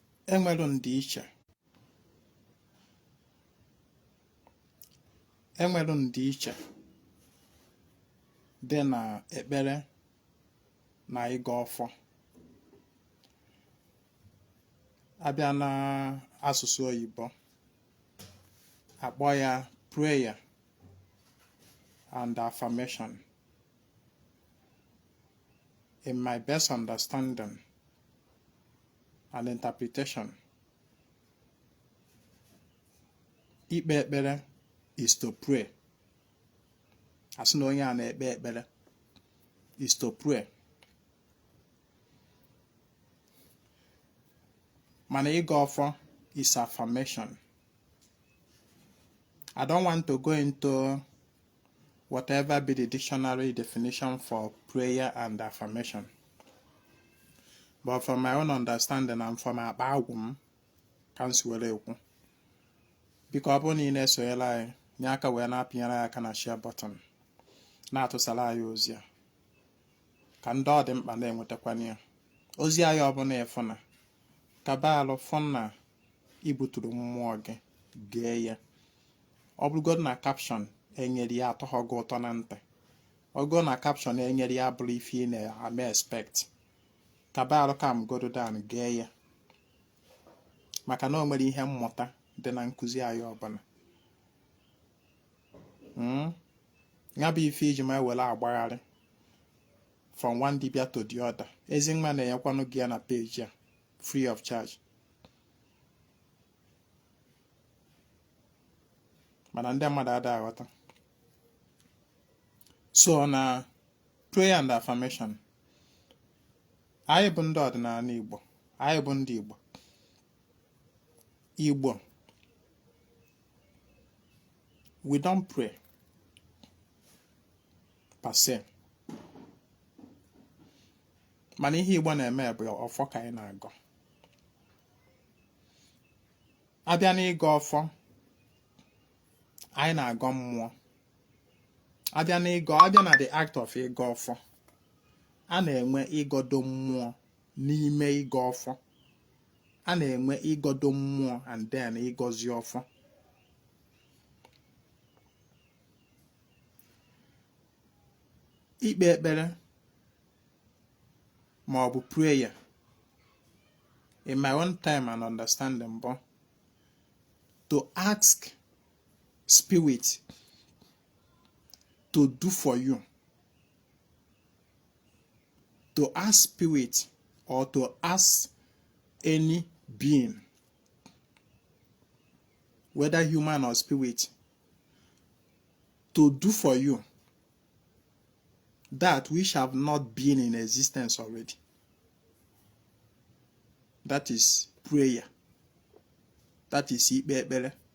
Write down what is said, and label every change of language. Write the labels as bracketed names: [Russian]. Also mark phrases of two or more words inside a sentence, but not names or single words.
[Igbo] enwere ndịiche dị na ekpere na ịga ọfọ. Abịa na asụsụ oyibo akpọ ya [English] prayer and affirmation. In my best understanding and interpretation, [Igbo] ikpe ekpere [English] is to pray. [Igbo] Asị na onye a na-ekpe ekpere [English] is to pray. [Igbo] Mana ịga ọfọ [English] is affirmation. I don't want to go into whatever be the dictionary definition for prayer and affirmation. But from my own understanding and from [Igbo] akpa agwụ m ka m si were ekwu. Biko ọ bụrụ na ị na-esonyere anyị, nye aka wee na-apịnyere anyị aka na share button, na-atụsara anyị ozi a ka ndị ọ dị mkpa na-enwetakwana ya. Ozi anyị ọbụla ịfụ na kaba alụ fụ na ibuturu mmụọ gị gee ya. Ọ bụrụgodu na caption enyere ya atọghọ gị ụtọ na ntị, ogo na caption enyere ya bụrụ ife ị na-ame expect, kaba alụ ka m godo down gee ya, maka na o nwere ihe mmụta dị na nkụzi anyị ọbụla. Ya bụ ife iji ma ewere agbagharị [English] from one [Igbo] dibia [English] to the other. [Igbo] Ezinwa na-enyekwanụ gị ya na page ya [English] free of charge. [Igbo] Mana ndị mmadụ ada aghọta. [English] So na prayer and affirmation, [Igbo] anyị bụ ndị ọdịnala Igbo, anyị bụ ndị Igbo, [English] we don't pray per se. [Igbo] Mana ihe Igbo na-eme bụ ọfọ ka anyị na-agọ. Abịa na ịga ọfọ, anyị na-agọ mmụọ. Abịa na [English] the act of [Igbo] ịga ọfọ, a na-enwe ịgọdo mmụọ n'ime ịga ọfọ. A na-enwe ịgọdo mmụọ [English] and then [Igbo] ịgọzi ọfọ. Ikpe ekpere ma ọ bụ [English] prayer, in my own time and understanding, but to ask spirit to do for you, to ask spirit or to ask any being, whether human or spirit, to do for you that which have not been in existence already. That is prayer. That is [Igbo] ikpe ekpere.